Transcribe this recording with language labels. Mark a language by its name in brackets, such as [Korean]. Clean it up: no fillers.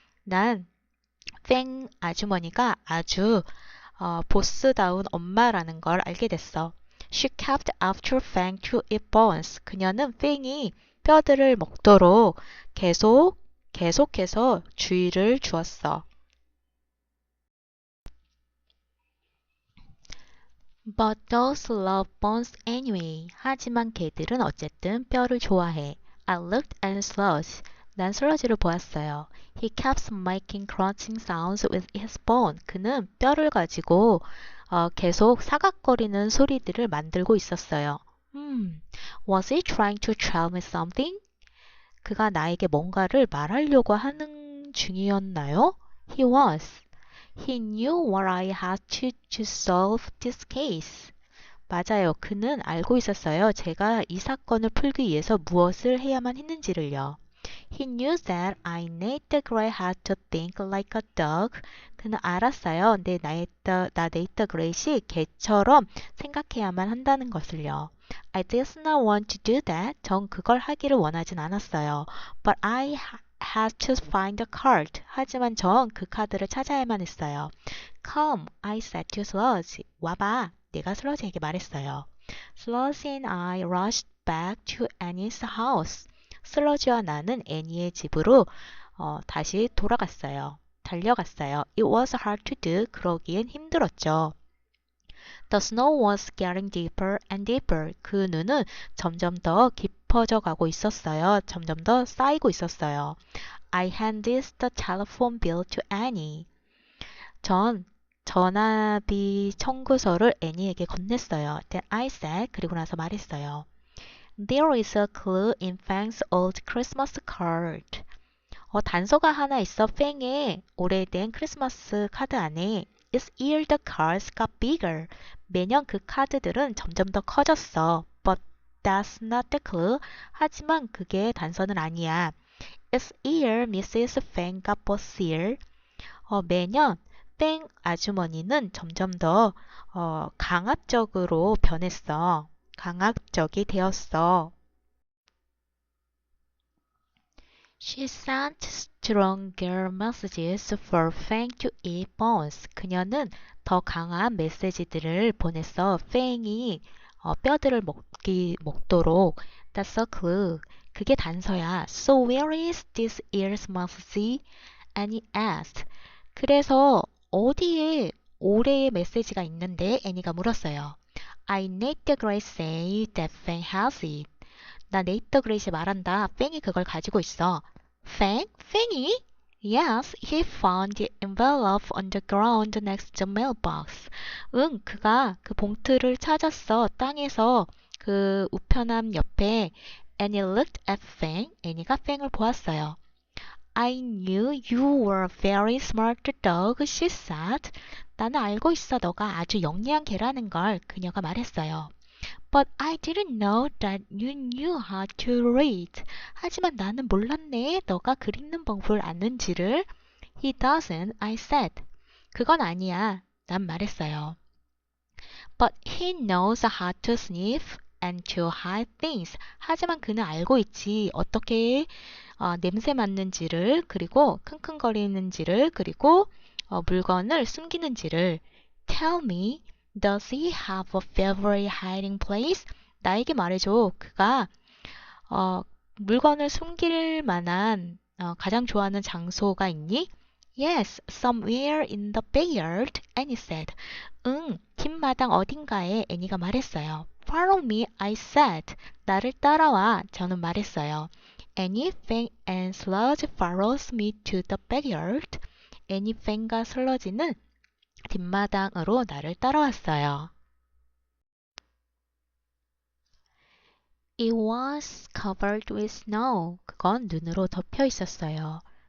[Korean] 난 팽 아주머니가 아주 보스다운 엄마라는 걸 알게 됐어. [English] She kept after Fang to eat bones. [Korean] 그녀는 팽이 뼈들을 먹도록 계속해서 주의를 주었어. [English] But dogs love bones anyway. [Korean] 하지만 개들은 어쨌든 뼈를 좋아해. [English] I looked at Sludge. [Korean] 난 슬러지를 보았어요. [English] He kept making crunching sounds with his bone. [Korean] 그는 뼈를 가지고 계속 사각거리는 소리들을 만들고 있었어요. [English] Was he trying to tell me something? [Korean] 그가 나에게 뭔가를 말하려고 하는 중이었나요? [English] He was. He knew what I had to solve this case. [Korean] 맞아요. 그는 알고 있었어요. 제가 이 사건을 풀기 위해서 무엇을 해야만 했는지를요. [English] He knew that I need the gray hat to think like a dog. [Korean] 그는 알았어요. 나 네이터 그레이시 개처럼 생각해야만 한다는 것을요. [English] I did not want to do that. [Korean] 전 그걸 하기를 원하진 않았어요. [English] But I had to find the card. [Korean] 하지만 전 그 카드를 찾아야만 했어요. [English] Come, I said to Sludge. [Korean] 와봐. 내가 슬러지에게 말했어요. [English] Sludge and I rushed back to Annie's house. [Korean] 슬러지와 나는 애니의 집으로 다시 달려갔어요. [English] It was hard to do. [Korean] 그러기엔 힘들었죠. [English] The snow was getting deeper and deeper. [Korean] 그 눈은 점점 더 깊어져 가고 있었어요. 점점 더 쌓이고 있었어요. [English] I handed the telephone bill to Annie. [Korean] 전 전화비 청구서를 애니에게 건넸어요. [English] Then I said, [Korean] 그리고 나서 말했어요. [English] There is a clue in Fang's old Christmas card. [Korean] 단서가 하나 있어. 팽의 오래된 크리스마스 카드 안에. [English] Each year the cards got bigger. [Korean] 매년 그 카드들은 점점 더 커졌어. [English] But that's not the clue. [Korean] 하지만 그게 단서는 아니야. [English] Each year Mrs. Fang got bossier. [Korean] 매년 팽 아주머니는 점점 더 강압적으로 변했어. 강압적이 되었어. [English] She sent stronger messages for Fang to eat bones. [Korean] 그녀는 더 강한 메시지들을 보냈어. 팽이 뼈들을 먹도록. [English] That's a clue. [Korean] 그게 단서야. [English] So where is this year's message? Annie asked. [Korean] 그래서 어디에 올해의 메시지가 있는데? 애니가 물었어요. [English] I need the grace say that Fang has it. [Korean] 나 네이터 그레이시 말한다. 팽이 그걸 가지고 있어. Fang? 팽이? [English] Yes, he found the envelope on the ground next to the mailbox. [Korean] 응, 그가 그 봉투를 찾았어. 땅에서 그 우편함 옆에. [English] Annie looked at Fang. [Korean] 애니가 팽을 보았어요. [English] I knew you were a very smart dog, she said. [Korean] 나는 알고 있어. 너가 아주 영리한 개라는 걸. 그녀가 말했어요. [English] But I didn't know that you knew how to read. [Korean] 하지만 나는 몰랐네. 너가 글 읽는 방법을 아는지를. [English] He doesn't, I said. [Korean] 그건 아니야. 난 말했어요. [English] But he knows how to sniff and to hide things. [Korean] 하지만 그는 알고 있지. 어떻게 냄새 맡는지를, 그리고 킁킁거리는지를, 그리고 물건을 숨기는지를. [English] Tell me. Does he have a favorite hiding place? [Korean] 나에게 말해줘. 그가 물건을 숨길 만한 가장 좋아하는 장소가 있니? [English] Yes, somewhere in the backyard, Annie said. [Korean] 응, 뒷마당 어딘가에 애니가 말했어요. [English] Follow me, I said. [Korean] 나를 따라와, 저는 말했어요. [English] Annie, Fang and Sludge follows me to the backyard. [Korean] 애니, 팽과 슬러지는 뒷마당으로 나를 따라왔어요. [English] It was covered with snow. [Korean] 그건 눈으로 덮여 있었어요.